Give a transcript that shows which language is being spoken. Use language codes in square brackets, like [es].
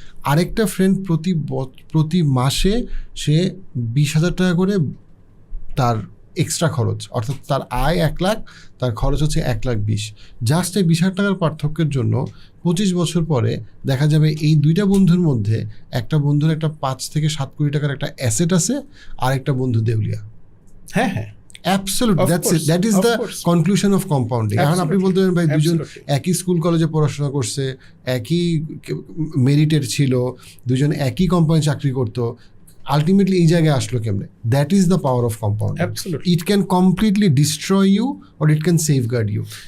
[bn] আরেকটা ফ্রেন্ড প্রতি মাসে সে 20,000 টাকা করে তার এক্সট্রা খরচ, অর্থাৎ তার আয় 1 লাখ, তার খরচ হচ্ছে 1,20,000। জাস্ট এই 20,000 টাকার পার্থক্যের জন্য 25 বছর পরে দেখা যাবে এই দুইটা বন্ধুর মধ্যে একটা বন্ধুর একটা 5 থেকে 7 কোটি টাকার একটা অ্যাসেট আছে, আর একটা বন্ধু দেউলিয়া। হ্যাঁ হ্যাঁ, [en] Absolutely, that is the conclusion of compounding. [bn] এখন আপনি বলতে পারেন ভাই দুজন একই স্কুল কলেজে পড়াশোনা করছে, একই মেরিটের ছিল, দুজন একই কোম্পানি চাকরি করতো, আলটিমেটলি এই জায়গায় আসলো কেমনে? [en] That is the power of compounding. It can completely destroy you or it can safeguard you.